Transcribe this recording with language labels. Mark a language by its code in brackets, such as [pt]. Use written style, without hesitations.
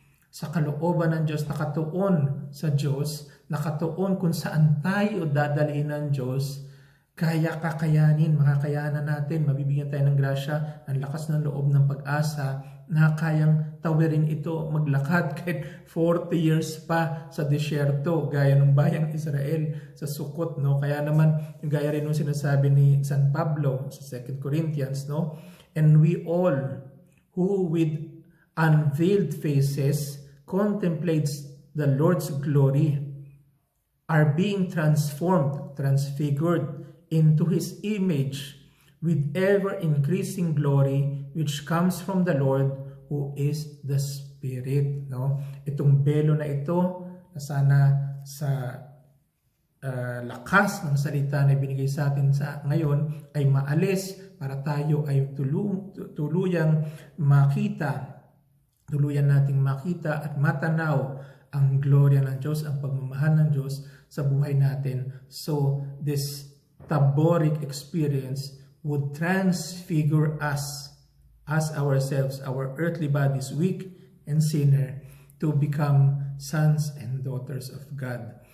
[tl] sa kalooban ng Diyos, nakatuon sa Diyos, nakatuon kung saan tayo dadalhin ng Diyos, makakayanan natin, mabibigyan tayo ng grasya, ng lakas ng loob, ng pag-asa, na kayang tawirin ito, maglakad kahit 40 years pa sa disyerto, gaya ng bayang Israel sa Sukot. Kaya naman, gaya rin yung sinasabi ni San Pablo sa 2 Corinthians, [en] and we all who with unveiled faces contemplates the Lord's glory are being transfigured into His image with ever-increasing glory which comes from the Lord who is the Spirit. [tl] No? Itong belo na ito, na sana sa lakas ng salita na ibinigay sa atin ngayon ay maalis para tayo ay tuluyang makita, tuluyan nating makita at matanaw ang gloria ng Diyos, ang pagmamahal ng Diyos sa buhay natin. [en] So this taboric experience would transfigure us as ourselves, our earthly bodies, weak and sinner, to become sons and daughters of God.